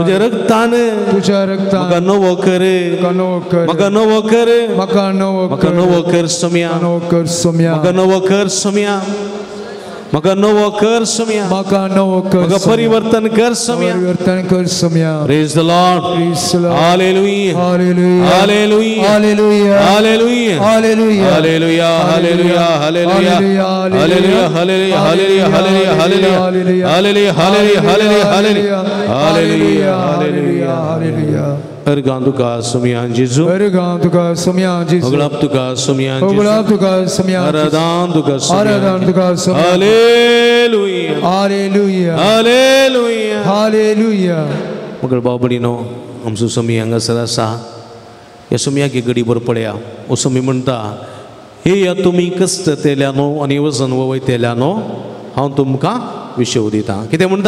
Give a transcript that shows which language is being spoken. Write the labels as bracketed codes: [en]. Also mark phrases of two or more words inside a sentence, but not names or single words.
[kok] तुझ्या रक्तान तुझ्या रक्तान म्हाका नवो कर म्हाका नवो कर म्हाका नवो कर म्हाका नवो म्हाका कर नवो कर सोम्या नवो कर सोम्या म्हाका नवो कर सोम्या म्हाका नवो कर सोम्या म्हाका नवो कर म्हाका परिवर्तन कर सोम्या परिवर्तन कर सोम्या [en] Praise the Lord Praise the Lord. हालेलुया Hallelujah. हालेलुया Hallelujah. हालेलुया Hallelujah. हालेलुया हालेलुया हालेलुया हालेलुया हालेलुया हालेलुया हालेलुया हालेलुया हालेलुया हालेलुया हालेलुया हालेलुया Hallelujah. [kok] अर्गां तुका सोम्या जेजू Ergan tuka somya Jesus. होगळाप तुका सोम्या Ogulab tuka somya Jesus. आराधन तुका Aradan tuka somya. हालेलुया Hallelujah. हालेलुया Hallelujah. मगर बाबडीनो आमचो सोमी हांगासर आसा ह्या सोमयाक एक घडीभर पळया हो सोमी म्हणटा हे या तुमी कश्ट तेल्यानो आनी वजन वयतेल्यानो हांव तुमकां विशेव दितां कितें म्हणटा